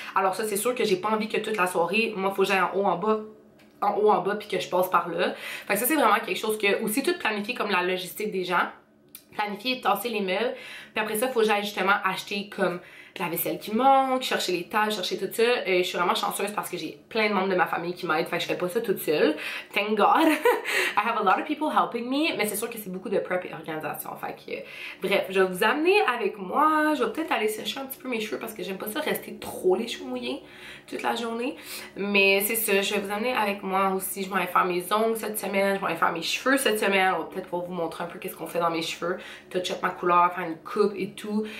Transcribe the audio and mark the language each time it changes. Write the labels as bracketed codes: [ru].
[fr] Alors ça, c'est sûr que j'ai pas envie que toute la soirée, moi, faut que j'aille en haut, en bas, puis que je passe par là. Fait que ça, c'est vraiment quelque chose que, aussi tout planifier comme la logistique des gens. Planifier et tasser les meubles. Puis après ça, il faut que j'aille justement acheter comme la vaisselle qui manque, chercher les tâches, chercher tout ça. Je suis vraiment chanceuse parce que j'ai plein de membres de ma famille qui m'aident. Fait que je fais pas ça toute seule. [en] Thank God. I have a lot of people helping me. [fr] Mais c'est sûr que c'est beaucoup de prep et organisation. Fait que bref, je vais vous amener avec moi. Je vais peut-être aller sécher un petit peu mes cheveux parce que j'aime pas ça rester trop les cheveux mouillés toute la journée. Mais c'est ça, je vais vous amener avec moi aussi. Je vais aller faire mes ongles cette semaine. Je vais aller faire mes cheveux cette semaine. On va peut-être vous montrer un peu qu'est-ce qu'on fait dans mes cheveux. Touch-up ma couleur, faire une coupe et tout.